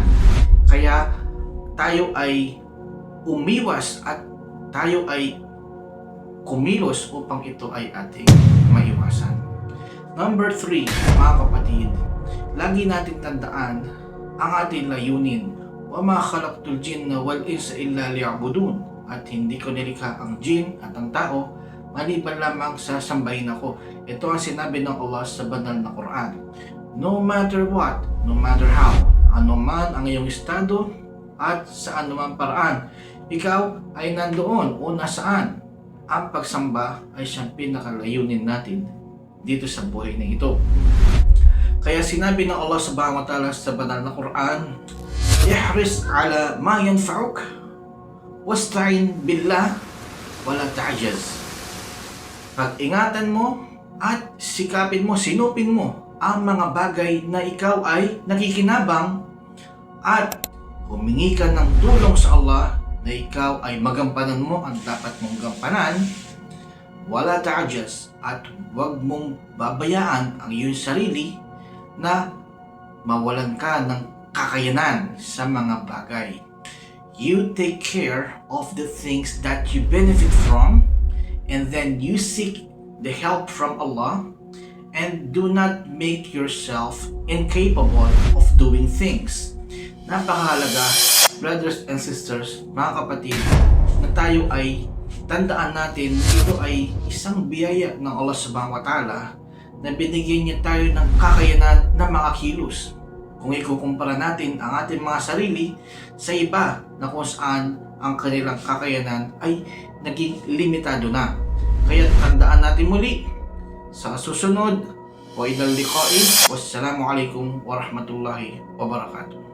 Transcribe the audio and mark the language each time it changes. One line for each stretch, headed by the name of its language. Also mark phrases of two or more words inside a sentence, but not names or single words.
Filipino: Kaya tayo ay umiwas at tayo ay kumilos upang ito ay ating maiwasan. Number 3, mga kapatid, lagi natin tandaan ang ating layunin.
Arabic: وَمَا خَلَقْتُ الْجِنَّ وَالْإِنسَ إِلَّا لِيَعْبُدُونَ.
Filipino: At hindi ko nilikha ang jin at ang tao maliban lamang sa sambahin ako. Ito ang sinabi ng Allah sa banal na Quran.
English: No matter what, no matter how,
Filipino: anuman ang iyong estado at sa anumang paraan, ikaw ay nandoon o nasaan. Ang pagsamba ay siyang pinakalayunin natin dito sa buhay na ito. Kaya sinabi ng Allah
Arabic: سبحانه وتعالى
Filipino: sa banal na Quran,
Arabic: احرص على ما ينفعك واستعن بالله ولا تعجز.
Filipino: Pag-ingatan mo at sikapin mo, sinupin mo ang mga bagay na ikaw ay nakikinabang at humingi ka ng tulong sa Allah na ikaw ay magampanan mo ang dapat mong gampanan.
Arabic: ولا تعجز,
Filipino: at huwag mong babayaan ang iyong sarili na mawalan ka ng kakayanan sa mga bagay.
English: You take care of the things that you benefit from, and then you seek the help from Allah, and do not make yourself incapable of doing things.
Filipino: Napakahalaga,
English: brothers and sisters,
Filipino: mga kapatid, na tayo ay tandaan natin ito ay isang biyaya ng Allah
Arabic: سبحانه وتعالى
Filipino: na binigyan niya tayo ng kakayanan na makakilos. Kung ikukumpara natin ang ating mga sarili sa iba na kung saan ang kanilang kakayanan ay naging limitado na. Kaya tandaan natin muli sa susunod.
Arabic: وإلى اللقاء. والسلام عليكم ورحمة الله وبركاته.